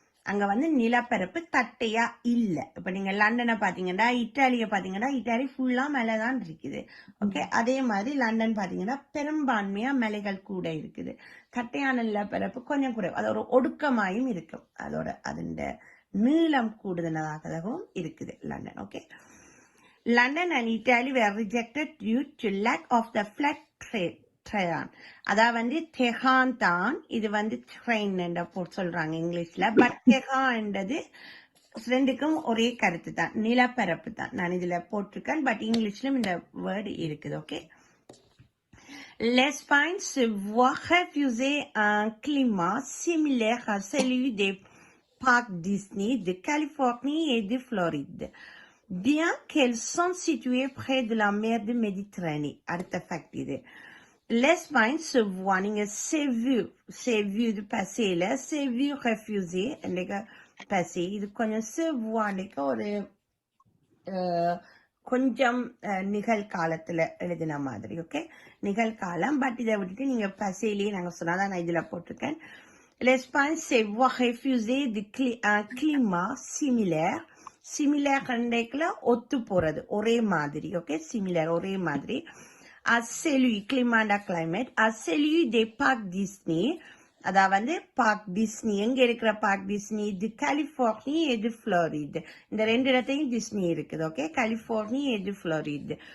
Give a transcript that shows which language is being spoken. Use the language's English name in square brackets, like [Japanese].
[Tamil] அங்க நிலப்பரப்பு தட்டையா இல்ல. இப்ப நீங்க லண்டனை பாத்தீங்கன்னா, இத்தாலிய பாத்தீங்கன்னா, இத்தாலி ஃபுல்லா மலைதான் இருக்குது. ஓகே, அதே மாதிரி லண்டன் பாத்தீங்கன்னா பெரும்பான்மையா மலைகள் கூட இருக்குது. தட்டையான நிலப்பரப்பு கொஞ்சம் குறைவு, அது ஒரு ஒடுக்கமாயும் இருக்கும். அதோட அதோட நீளம் கூடுதலாகவும் இருக்குது London. [English] Okay, London and Italy were rejected due to lack of the flat train. [Tamil] அதாவது தெஹான் தான், இது ட்ரெயின் என்ற சொல்றாங்க இங்கிலீஷ்ல. பட் தெஹான்ன்றது ரெண்டுக்கும் ஒரே கருத்து தான், நிலப்பரப்பு தான். நான் இதுல போட்டிருக்கேன், பட் இங்கிலீஷ்லயும் இந்த வேர்டு இருக்குது. [French] ஓகே, l'Espagne se voit refuser un climat similaire à celui des parcs Disney de Californie et de Floride, bien qu'elles sont situées près de la mer de Méditerranée. [Tamil] அடுத்த fact இது. [French] L'Espagne se voit, நீங்க c'est vu de passé là, c'est vu refuser endega passé. [Tamil] இது கொஞ்சம் se voit ஒரு கொஞ்சம் நிகழ்காலத்துல எழுதின மாதிரி. Okay, நிகழ்காலம். பட் இதை விட்டுட்டு நீங்க பசையிலேயே நாங்க சொன்னாதான் நான் இதுல போட்டிருக்கேன். [French] L'Espagne se voit refuser de climat similaire. [Tamil] Similar கண்டைக்குல ஒத்து போறது, ஒரே மாதிரி. ஓகே, சிமிலர் ஒரே மாதிரி. celui climat climate [French] celui des parcs Disney, [Tamil] அதாவது பார்க் டிஸ்னி எங்க இருக்கிற பார்க் டிஸ்னி, இது கலிபோர்னி, இது புளோரிட். இந்த ரெண்டு இடத்தையும் டிஸ்னி இருக்குது. ஓகே, கலிபோர்னி, இது புளோரிட்.